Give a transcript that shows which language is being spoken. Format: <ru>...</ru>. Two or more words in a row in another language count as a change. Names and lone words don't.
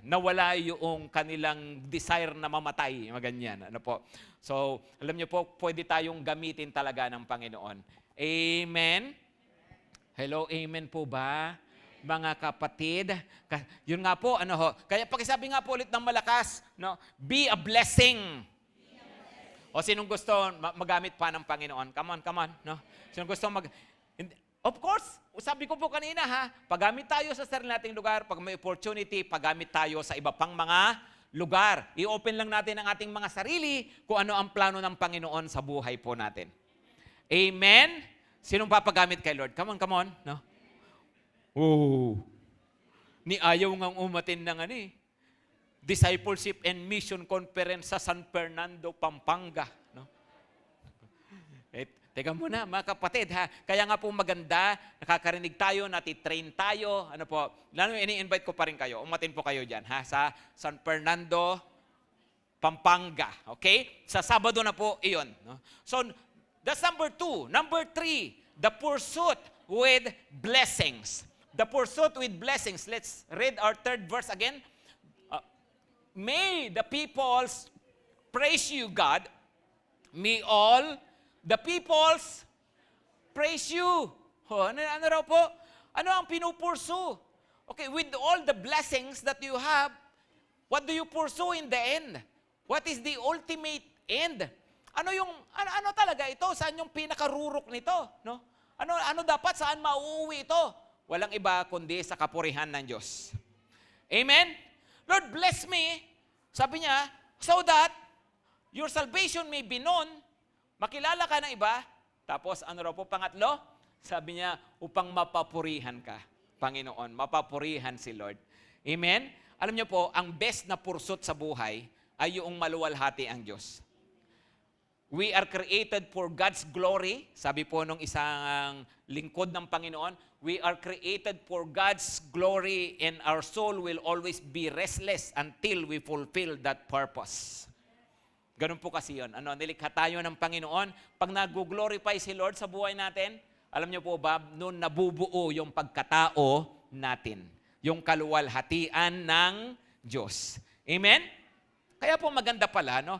<tl>Nawala yung kanilang desire na mamatay, maganyan. Ano po? So, alam niyo po, pwede tayong gamitin talaga ng Panginoon. Amen? Hello, amen po ba? Mga kapatid, yun nga po, kaya pakisabi nga po ulit ng malakas, no?</tl> <en>Be a blessing.</en> <tl>O sinong gusto magamit pa ng Panginoon?</tl> <en>Come on, no?</en> <tl>Sinong gusto</tl> <en>Of course,</en> <tl>sabi ko po kanina paggamit tayo sa sarili nating lugar, pag may opportunity, paggamit tayo sa iba pang mga lugar. I-open lang natin ang ating mga sarili kung ano ang plano ng Panginoon sa buhay po natin. Amen? Sinong papagamit kay Lord?</tl> <en>Come on, no?</en> <tl>Oh. Ni ayaw ngang umatin ng Discipleship and Mission Conference sa San Fernando, Pampanga. No? Teka muna, mga kapatid, Kaya nga po maganda, nakakarinig tayo, natitrain tayo, lalo ini-invite ko pa rin kayo, umatin po kayo dyan, sa San Fernando, Pampanga. Okay? Sa Sabado na po, iyon.</tl> <en>No? So, that's number 2. Number 3, the pursuit with blessings. The pursuit with blessings. Let's read our 3rd verse again. May the peoples praise you, God. May all the peoples praise you.</en> <tl>Ano raw po? Ano ang pinupursu?</tl> <en>Okay, with all the blessings that you have, what do you pursue in the end? What is the ultimate end?</en> <tl>Ano talaga ito? Saan yung pinakarurok nito? No? Ano dapat? Saan mauuwi ito? Walang iba kundi sa kapurihan ng Diyos.</tl> <en>Amen? Lord, bless me.</en> <tl>Sabi niya,</tl> <en>so that your salvation may be known,</en> <tl>makilala ka ng iba. Tapos ano raw po pangatlo? Sabi niya, upang mapapurihan ka, Panginoon. Mapapurihan si Lord. Amen? Alam niyo po, ang best na pursuit sa buhay ay yung maluwalhati ang Diyos.</tl> <en>We are created for God's glory.</en> <tl>Sabi po nung isang lingkod ng Panginoon,</tl> <en>we are created for God's glory and our soul will always be restless until we fulfill that purpose.</en> <tl>Ganun po kasi yun. Nilikha tayo ng Panginoon. Pag nag-glorify si Lord sa buhay natin, alam niyo po ba, noon nabubuo yung pagkatao natin. Yung kaluwalhatian ng Diyos. Amen? Kaya po maganda pala, no?</tl>